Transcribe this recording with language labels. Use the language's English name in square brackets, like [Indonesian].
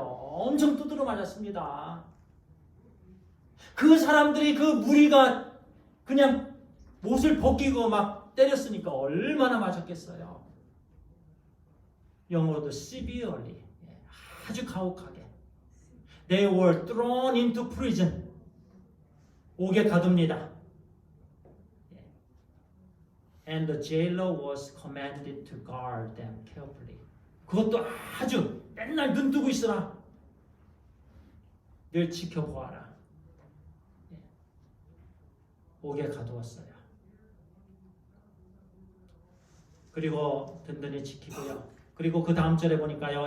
[Korean] 엄청 두드러 맞았습니다. 그 사람들이 그 무리가 그냥 옷을 벗기고 막 때렸으니까 얼마나 맞았겠어요. 영어로도 severely, 아주 가혹하게. [English] They were thrown into prison. [Korean] 옥에 가둡니다. [English] And the jailer was commanded to guard them carefully. [Korean] 그것도 아주 맨날 눈 뜨고 있어라. 늘 지켜보아라. 옥에 가두었어요. 그리고 든든히 지키고요. 그리고 그 다음 절에 보니까요.